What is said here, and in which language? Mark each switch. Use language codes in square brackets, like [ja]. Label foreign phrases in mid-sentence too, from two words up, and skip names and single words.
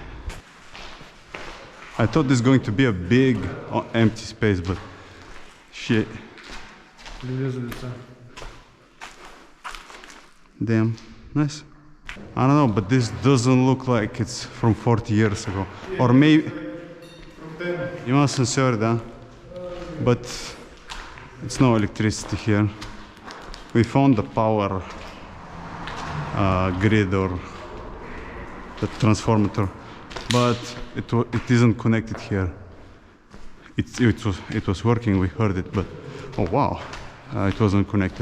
[en] I thought this was going to be a big empty space, but shit. Damn, nice. I don't know, but this doesn't look like it's from 40 years ago. Or maybe... [bg] Има асансьор, да. [en] But it's no electricity here. We found the power grid or the transformator, but it isn't connected here. It was working, we heard it, but oh wow, it wasn't connected.